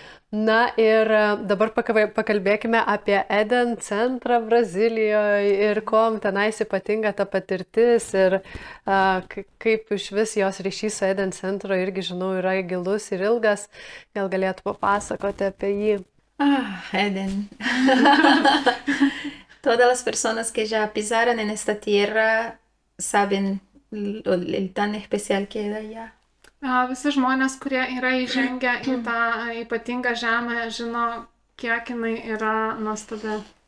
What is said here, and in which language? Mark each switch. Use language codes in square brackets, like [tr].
[lt] Na ir dabar pakalbėkime apie Eden centrą Brazilijoje ir kuom tenais ypatinga ta patirtis ir kaip iš vis jos ryšys su Eden centro irgi, žinau, yra gilus ir ilgas. Gal galėtų papasakoti apie jį? Eden. [es] Todas las personas que ya pisaron en esta tierra saben el tan especial que es allá. [lt] Visi žmonės, kurie yra įžengę į tą ypatingą žemę, žino, kiek jinai yra nuostabi.